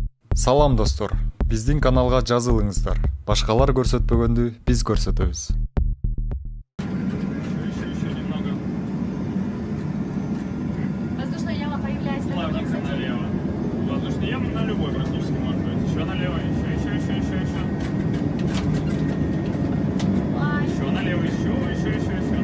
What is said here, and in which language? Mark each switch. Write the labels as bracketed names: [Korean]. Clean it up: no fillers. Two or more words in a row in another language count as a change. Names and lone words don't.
[Kyrgyz] Салам достор, биздин каналга жазылыңыздар. Башкалар көрсөтпөгөндү биз көрсөтөбүз. [Russian] Еще немного. Воздушная яма появляется на каком, Плавненько кстати? налево. Воздушная яма на любой практически может быть. Еще налево, еще. Ай, Еще налево, еще.